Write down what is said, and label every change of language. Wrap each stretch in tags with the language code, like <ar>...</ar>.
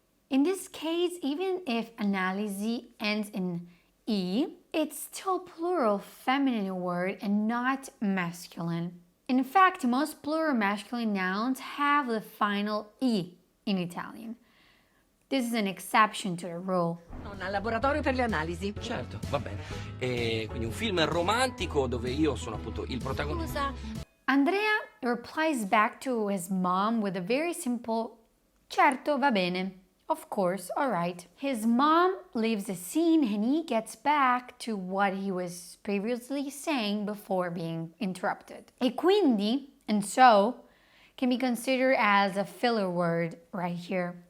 <en>In this case, even if analisi ends in e, it's still plural feminine word and not masculine. In fact, most plural masculine nouns have the final e in Italian. This is an exception to the rule.</en> <it>Al laboratorio per le analisi. Certo, va bene. E quindi un film romantico dove io sono appunto il protagonista. Scusa.</it> <en>Andrea replies back to his mom with a very simple</en> <it>certo, va bene.</it> <en>Of course, alright. His mom leaves the scene and he gets back to what he was previously saying before being interrupted.</en> <it>E quindi,</it> <en>and so, can be considered as a filler word right here.</en>